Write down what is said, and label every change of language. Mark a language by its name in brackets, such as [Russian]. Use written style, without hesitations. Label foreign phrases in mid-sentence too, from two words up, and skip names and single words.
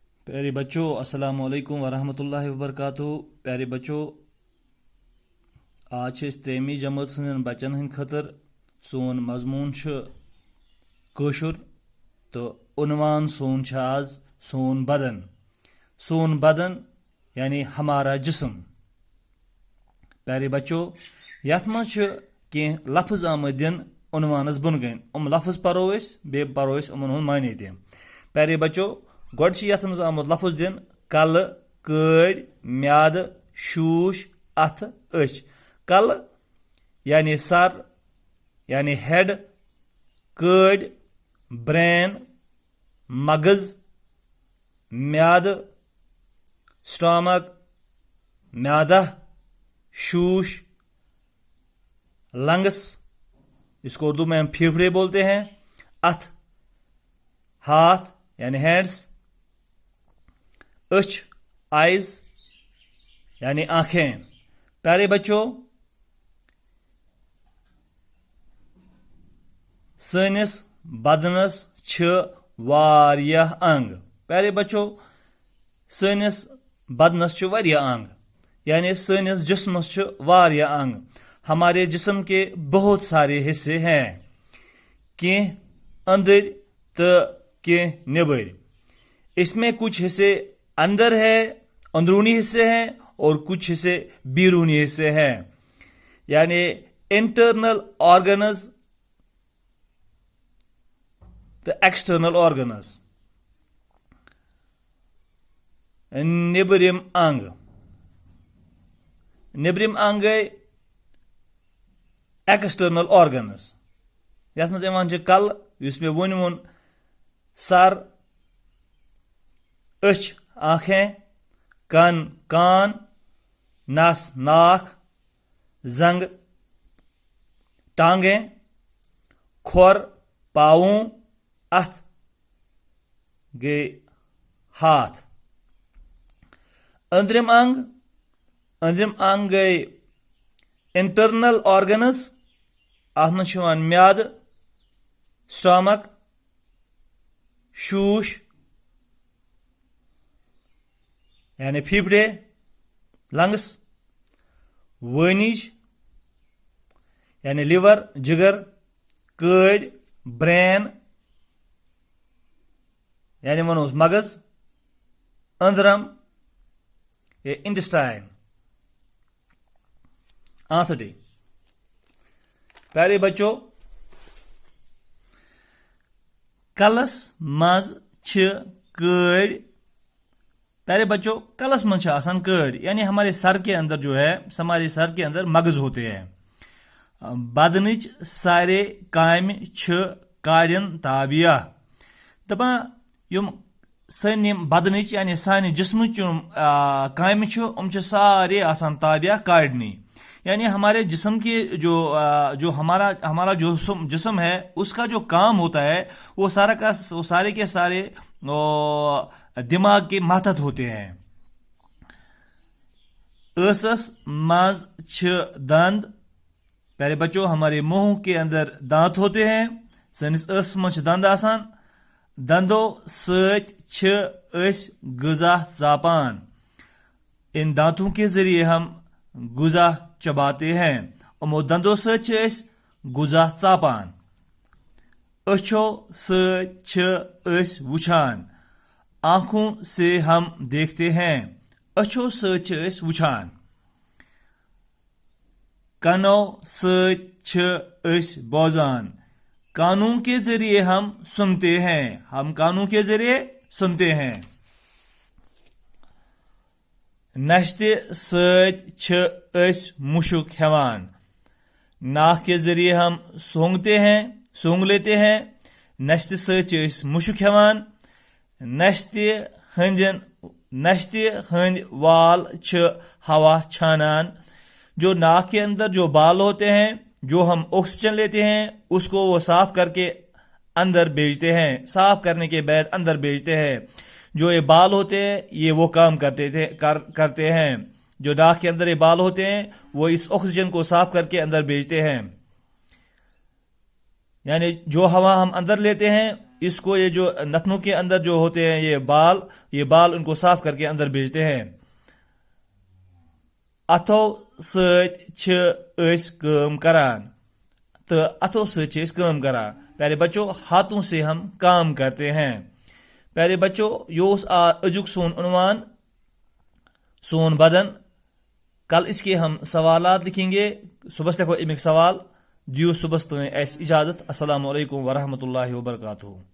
[Urdu] پیارے بچوں [Arabic] السلام علیکم ورحمۃ اللہ وبرکاتہ. [Urdu] پیارے بچوں [Kashmiri] آج تریمی جماعت سن بچن ہند خاطر سون مضمون کوشر تو عنوان سون آز سون بدن [Urdu] یعنی ہمارا جسم. پیارے بچوں [Kashmiri] یت مز کی لفظ آمد دن عنوانس بن گن لفظ پرو بی پرو ان معنی تہ. [Urdu] پیارے بچوں [Kashmiri] گوڈ یت مز آمد لفظ دن کل کڑ میاد شوش اتھ اچھ. کل یعنی سر یعنی ہیڈ، کڑ برین مغز، میاد سٹامک میادہ، [Urdu] شوش لنگس اس کو اردو میں ہم پھیپھڑے بولتے ہیں، اتھ ہاتھ یعنی ہینڈس، اچھ آئیز یعنی آنکھیں. پیارے بچوں [Kashmiri] سنس بدنس واریاہ انگ. [Urdu] پیارے بچوں [Kashmiri] سنس بدنس واریاہ انگ یعنی سنس جسمس واریاہ انگ. [Urdu] ہمارے جسم کے بہت سارے حصے ہیں، [Kashmiri] کی اندر تو کی نبر. [Urdu] اس میں کچھ حصے اندر ہے، اندرونی حصے ہیں، اور کچھ حصے بیرونی حصے ہیں یعنی [English] internal organs [Urdu] تو [English] external organs. [Kashmiri] نیبرم انگ گئی [English] external organs [Kashmiri] یتھ مز کل [Urdu] اس میں [Kashmiri] وون سر، اچھ آنکھیں، کن کان، نس ناک، زنگ ٹانگیں، کھور پاؤں، اتھ گئی ہاتھ. اندرم انگ گئی [English] internal organs. [Kashmiri] اتھ مز میاد، سٹامک، شوش یعنی پھیپھڑے، لنگس، وٲنج یعنی لیور جگر، کڑ برین یعنی ونوس مغز، اندرم یا انٹسٹائن، آنتھڑی. [Urdu] پیارے بچوں [Kashmiri] کلس مز کڑ. [Urdu] پیارے بچوں [Kashmiri] کلس مز آسان کڑ [Urdu] یعنی ہمارے سر کے اندر جو ہے ہمارے سر کے اندر مغز ہوتے ہیں. [Kashmiri] بدنچ سارے کام کاڑن تابعہ. دپان یم سن بدنچ یعنی سانہ جسمچ کام سارے آسان تابعہ کاڑنی. [Urdu] یعنی ہمارے جسم کے جو ہمارا جو جسم ہے اس کا جو کام ہوتا ہے وہ سارے کے سارے دماغ کے ماتحت ہوتے ہیں. [Kashmiri] ٲسس مز دند. [Urdu] پیارے بچوں ہمارے منہ کے اندر دانت ہوتے ہیں. [Kashmiri] سنس ٲسس مز دند آسان. دندوں ست غذا ژاپان. [Urdu] ان دانتوں کے ذریعے ہم غذا چباتے ہیں. [Kashmiri] امو دندوں ست غذا ژاپان. اچھو ست وچھان. [Urdu] آنکھوں سے ہم دیکھتے ہیں. [Kashmiri] اچھو ست وچھان. کنو ست بوزان. [Urdu] کانوں کے ذریعے ہم سنتے ہیں. ہم کانوں کے ذریعے سنتے ہیں. [Kashmiri] نشتہ ست مشک ہیوان. [Urdu] ناک کے ذریعے ہم سونگ لیتے ہیں. [Kashmiri] نشتہ ست مشک ہیوان. نشتہ ہند وال ہوا چھانان. [Urdu] جو ناک کے اندر جو بال ہوتے ہیں جو ہم آکسیجن لیتے ہیں اس کو وہ صاف کر کے اندر بھیجتے ہیں. صاف کرنے کے بعد اندر بھیجتے ہیں. جو یہ بال ہوتے ہیں یہ وہ کام کرتے ہیں. جو ناک کے اندر یہ بال ہوتے ہیں وہ اس آکسیجن کو صاف کر کے اندر بھیجتے ہیں. یعنی جو ہوا ہم اندر لیتے ہیں اس کو یہ جو نتنوں کے اندر جو ہوتے ہیں یہ بال ان کو صاف کر کے اندر بھیجتے ہیں. [Kashmiri] اتھو ست کام کران تو اتھو ست کام کران. [Urdu] پیارے بچوں ہاتھوں سے ہم کام کرتے ہیں. پیارے بچوں یہ [Kashmiri] ازیک سون عنوان سون بدن. [Urdu] کل اس کے ہم سوالات لکھیں گے. [Kashmiri] صبح لکھو امیک سوال. دیو صبح تین اس اجازت. [Arabic] السلام علیکم ورحمۃ اللہ وبرکاتہ.